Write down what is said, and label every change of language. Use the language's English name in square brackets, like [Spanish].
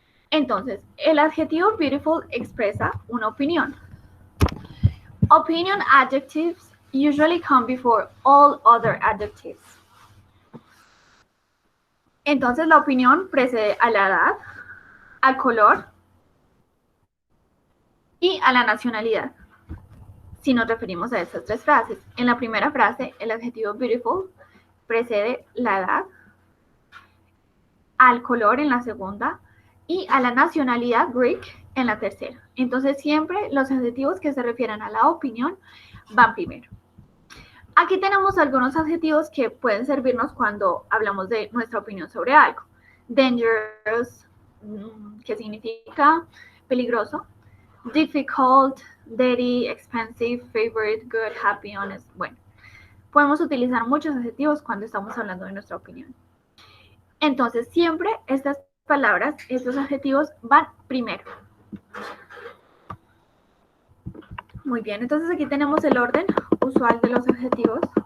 [Spanish] Entonces, el adjetivo beautiful expresa una opinión. [English] Opinion adjectives usually come before all other adjectives. [Spanish] Entonces, la opinión precede a la edad, al color y a la nacionalidad. Si nos referimos a estas tres frases. En la primera frase, el adjetivo beautiful precede la edad, al color en la segunda y a la nacionalidad Greek en la tercera. Entonces siempre los adjetivos que se refieren a la opinión van primero. Aquí tenemos algunos adjetivos que pueden servirnos cuando hablamos de nuestra opinión sobre algo. Dangerous, que significa peligroso. [English] Difficult, dirty, expensive, favorite, good, happy, honest. [Spanish] Bueno, podemos utilizar muchos adjetivos cuando estamos hablando de nuestra opinión. Entonces, siempre estas palabras, estos adjetivos van primero. Muy bien, entonces aquí tenemos el orden usual de los adjetivos.